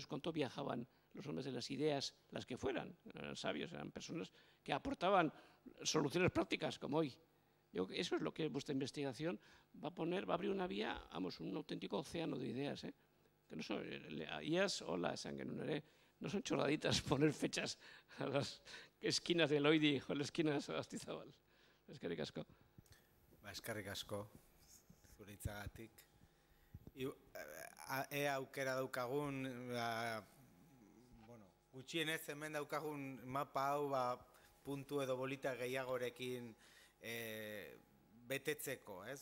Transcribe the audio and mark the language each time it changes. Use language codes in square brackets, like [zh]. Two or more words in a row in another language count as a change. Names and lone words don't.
[es] ¿Cuánto viajaban los hombres de las ideas, las que fueran? Eran sabios, eran personas que aportaban soluciones prácticas, como hoy. Eso es lo que vuestra investigación va a abrir una vía, vamos, un auténtico océano de ideas, que no son ideas, hola, sanguinunere, no son chorraditas poner fechas a las esquinas de Loidi o las esquinas de Astizabal. [eu] Eskerrik asko. Eskerrik asko, zure hitzagatik. Ea aukera daukagun, gutxienez hemen daukagun mapa hau puntu edo bolita gehiagorekin betetzeko, ez?